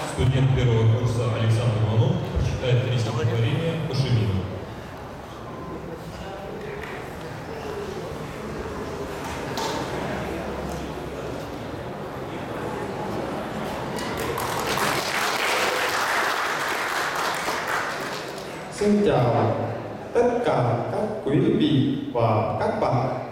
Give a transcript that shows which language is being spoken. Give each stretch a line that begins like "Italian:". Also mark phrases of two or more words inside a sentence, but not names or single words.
Russian: студент первого курса Александр Иванов прочитает 3 стихотворения Пашемина.
Vietnamese: Xin chào tất cả các quý vị và các bạn.